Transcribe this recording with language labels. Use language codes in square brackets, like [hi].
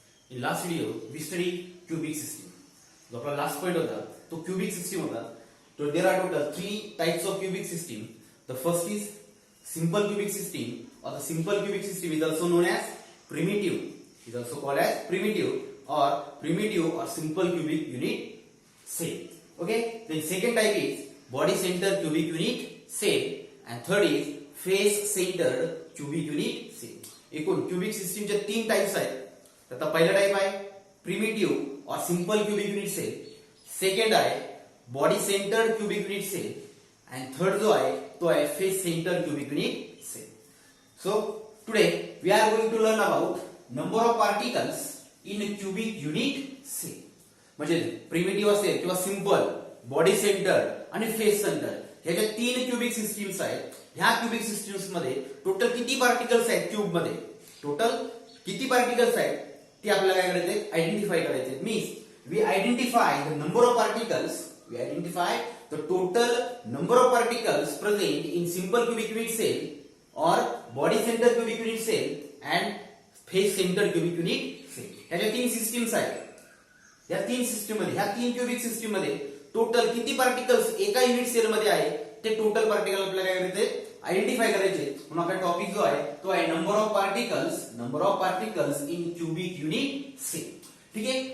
[en] In last video we studied cubic system. [mr] जो आपला last point होता तो cubic system होता. [en] So there are total 3 types of cubic system. The first is simple cubic system, or the simple cubic system is also known as primitive. Is also called as primitive or simple cubic unit cell. Okay. Then second type is body center cubic unit cell, and third is face centered cubic unit cell. [mr] एकूण cubic सिस्टीमचे 3 types आहेत. आता पहिला type आहे primitive और simple cubic unit sale, second आहे body centred cubic unit sale, and third जो आहे तो आहे face centred cubic unit sale. [en] So today we are going to learn about number of particles in cubic unit cell. [mr] म्हणजे primitive असेल किंवा simple, body centred आणि face centred हे जे 3 क्यूबिक सिस्टीम्स आहेत. ह्या क्यूबिक सिस्टीम्स मध्ये टोटल किती पार्टिकल्स आहेत क्यूब मध्ये, टोटल किती पार्टिकल्स आहेत ते आपल्याला काय करायचे, आयडेंटिफाय करायचे. [en] Means we identify the number of particles, we identify the total number of particles present in simple cubic unit cell और body centre cubic unit cell and face centre cubic unit cell. [mr] ह्या 3 systems आहेत. या 3 system मध्ये, ह्या 3 cubic system मध्ये total किती particles एका unit sale मध्ये आहे ते टोटल पार्टिकल आपल्याला काय करायचे, आयडेंटिफाय करायचे. म्हणून आपला टॉपिक जो आहे तो आहे [en] Number of particles in cubic unit cell. [mr] ठीक आहे.